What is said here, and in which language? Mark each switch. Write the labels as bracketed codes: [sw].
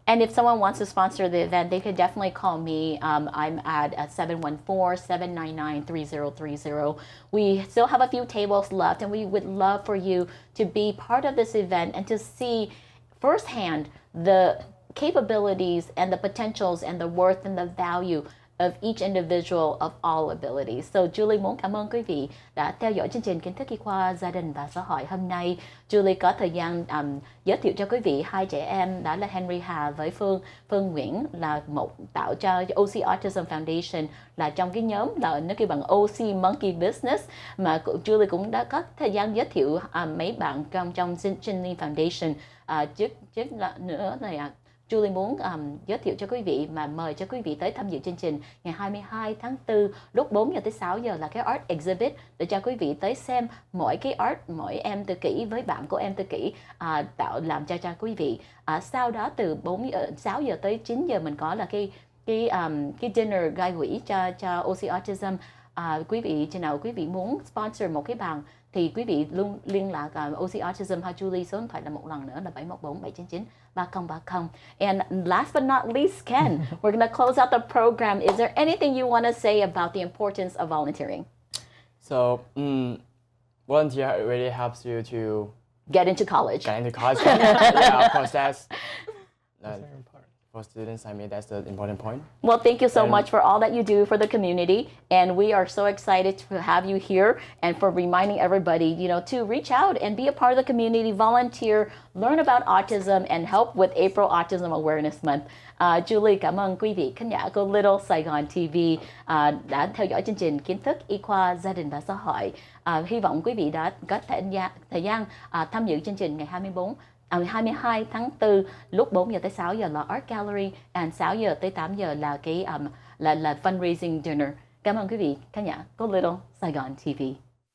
[en] And if someone wants to sponsor the event, they could definitely call me. I'm at 714-799-3030. We still have a few tables left, and we would love for you to be part of this event and to see firsthand the capabilities and the potentials and the worth and the value of each individual of all abilities. [vi] So Julie muốn cảm ơn quý vị đã theo dõi chương trình Kiến thức y khoa gia đình và xã hội hôm nay. Julie có thời gian giới thiệu cho quý vị hai trẻ em, đó là Henry Hà với Phương Nguyễn, là một tạo cho OC Autism Foundation, là trong cái nhóm là nó kêu bằng OC Monkey Business, mà Julie cũng đã có thời gian giới thiệu mấy bạn trong Chân Foundation. Trước nữa này Julie muốn giới thiệu cho quý vị mà mời cho quý vị tới tham dự chương trình ngày 22 tháng 4 lúc 4 giờ tới 6 giờ là cái art exhibit để cho quý vị tới xem mỗi cái art, mỗi em tự kỷ với bạn của em tự kỷ làm cho quý vị. Sau đó từ 6 giờ tới 9 giờ mình có là cái dinner gây quỹ cho OC Autism. Quý vị chừng nào quý vị muốn sponsor một cái bàn thì quý vị luôn liên lạc OC Autism hay Julie, số điện thoại là một lần nữa là 714-799-3030. [en] And last but not least, Ken, we're going to close out the program. Is there anything you want to say about the importance of volunteering? So, volunteer really helps you to get into college. Yeah, of course, that's very important. For students, I mean, that's the important point. Well, thank you so much for all that you do for the community. And we are so excited to have you here and for reminding everybody, to reach out and be a part of the community, volunteer, learn about autism, and help with April Autism Awareness Month. [vi] Julie, cảm ơn quý vị khán giả của Little Saigon TV đã theo dõi chương trình Kiến thức y khoa gia đình và xã hội. Hy vọng quý vị đã có thời gian tham dự chương trình ngày 22 tháng 4 lúc 4 giờ tới 6 giờ là Art Gallery, and 6 giờ tới 8 giờ là cái là fundraising dinner. Cảm ơn quý vị khán giả của Little Saigon TV.